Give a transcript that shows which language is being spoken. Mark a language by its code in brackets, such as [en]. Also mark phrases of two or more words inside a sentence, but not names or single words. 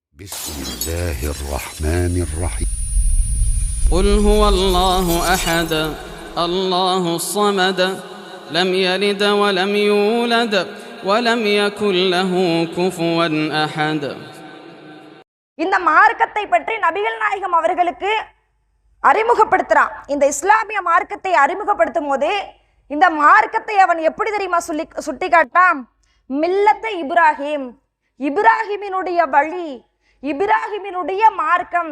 [ar] بسم الله الرحمن الرحيم قل هو الله أحد الله الصمد لم يلد ولم يولد ولم يكن له كفوا أحد. [ta] இந்த மார்க்கத்தை பற்றி நபிகள் நாயகம் அவர்களுக்கு அறிமுகப்படுத்துறான். இந்த இஸ்லாமிய மார்க்கத்தை அறிமுகப்படுத்தும் போது இந்த மார்க்கத்தை அவன் எப்படி தெரியுமா சுட்டி காட்டான்? மில்லத்தை இப்ராஹிம், இப்ராஹிமினுடைய வழி, இப்ராஹிமினுடைய மார்க்கம்.